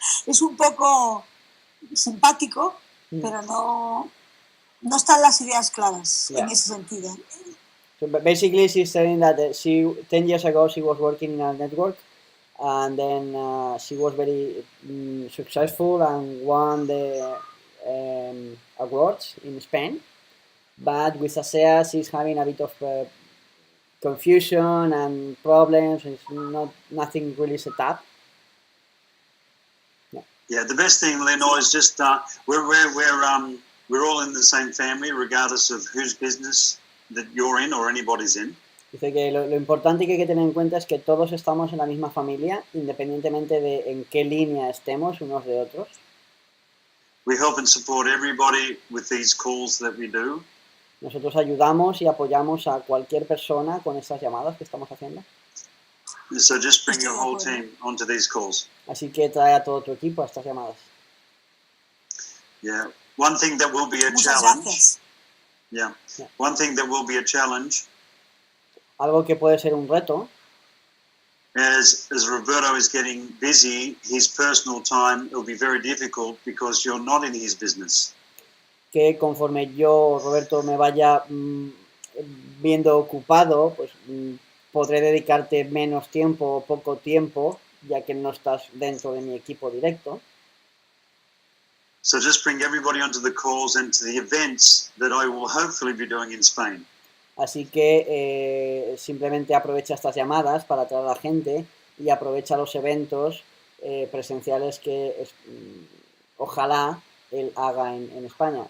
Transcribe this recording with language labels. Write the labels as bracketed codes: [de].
[es] Es un poco simpático, pero no están las ideas claras en ese sentido. [en] So basically, she's saying that 10 years ago she was working in a network, and then she was very successful and won the awards in Spain. But with ASEA, she's having a bit of confusion and problems. It's nothing really set up. Yeah, the best thing, Lenore, is just we're all in the same family, regardless of whose business that you're in or anybody's in. [es] Dice que lo importante que hay que tener en cuenta es que todos estamos en la misma familia, independientemente de en qué línea estemos unos de otros. [en] We help and support everybody with these calls that we do. [es] Nosotros ayudamos y apoyamos a cualquier persona con estas llamadas que estamos haciendo. [en] So just bring your whole team onto these calls. [es] Así que trae a todo tu equipo a estas llamadas. [en] Yeah. One thing that will be a [es] Muchas [en] challenge. [es] gracias. [en] Yeah. Yeah. One thing that will be a challenge [es] Algo que puede ser un reto, [en] as Roberto is getting busy, his personal time will be very difficult because you're not in his business. [es] que conforme yo, Roberto, me vaya viendo ocupado, pues podré dedicarte menos tiempo o poco tiempo, ya que no estás dentro de mi equipo directo. [en] So just bring everybody onto the calls and to the events that I will hopefully be doing in Spain. [es] Así que simplemente aprovecha estas llamadas para atraer a la gente y aprovecha los eventos presenciales que ojalá él haga en España.